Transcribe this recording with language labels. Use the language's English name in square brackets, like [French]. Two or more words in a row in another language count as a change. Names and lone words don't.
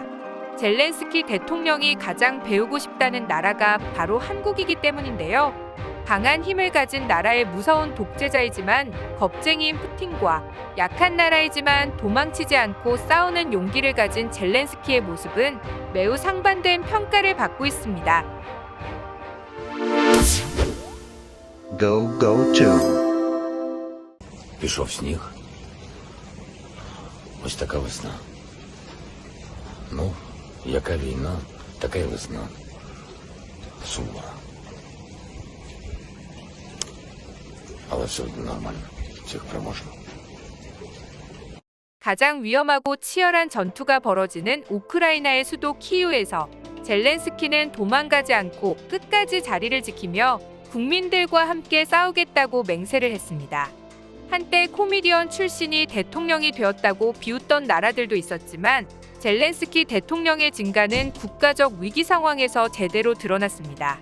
[Korean] 젤렌스키 대통령이 가장 배우고 싶다는 나라가 바로 한국이기 때문인데요. 강한 힘을 가진 나라의 무서운 독재자이지만 겁쟁이인 푸틴과 약한 나라이지만 도망치지 않고 싸우는 용기를 가진 젤렌스키의 모습은 매우 상반된 평가를 받고 있습니다. [English] Go, go to. [Ukrainian] Пішов сніг. Ось така весна. Ну, яка війна, така й весна. Сумно. Але все одно нормально. всіх переможемо. [Korean] 가장 위험하고 치열한 전투가 벌어지는 우크라이나의 수도 키이우에서 젤렌스키는 도망가지 않고 끝까지 자리를 지키며 국민들과 함께 싸우겠다고 맹세를 했습니다. 한때 코미디언 출신이 대통령이 되었다고 비웃던 나라들도 있었지만 젤렌스키 대통령의 진가는 국가적 위기 상황에서 제대로 드러났습니다.